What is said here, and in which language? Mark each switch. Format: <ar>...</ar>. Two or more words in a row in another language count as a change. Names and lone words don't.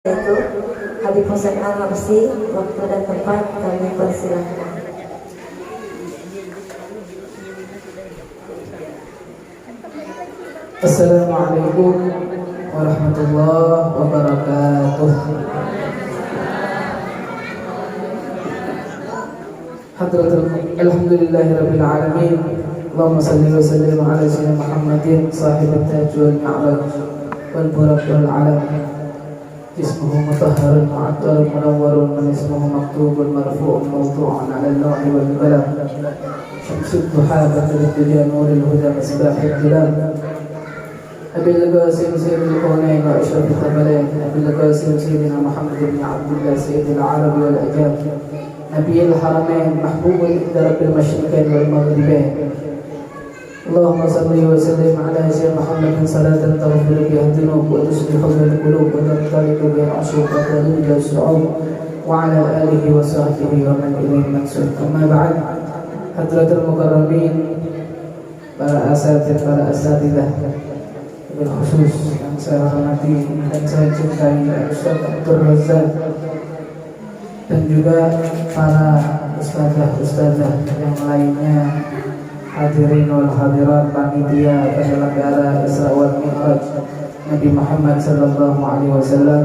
<id>Yaitu Habib Hussein Al-Habsyi. Waktu dan tempat kami persilahkan.</id> <ar>السلام عليكم ورحمة الله وبركاته. الحمد لله رب العالمين. اللهم صل وسلم على سيدنا محمد صاحب التاج والمعراج والبراق والعلم. اسمه مطهر معطر منور من اسمه مكتوب مرفوع موضوع على اللوح والقلم. شمس الضحى بدر الدنيا نور الهدى مصباح الظلام. أبي القاسم سيد الكونين وأشرف الثقلين أبي القاسم سيدنا محمد بن عبد الله سيد العرب والأجاب نبي الحرمين محبوب عند رب المشرقين والمغربين. اللهم صل وسلم على سيدنا محمد صلاة تغفر بها الذنوب وتصلح بها القلوب وتنطلق بها العصوب وتذوب بها الصعوب وعلى آله وصحبه ومن إليه منسوب. أما بعد، حضرة المكرمين،</ar> <id>para asatidzah khusus yang saya hormati dan saya cintai, Ustaz Abdul Razak, dan juga para ustazah yang lainnya,</id> <ar>الحاضرين والحاضرات,</ar> <id>panitia penyelenggara Isra wal Mi'raj Nabi Muhammad</id> <ar>صلى الله عليه وسلم,</ar>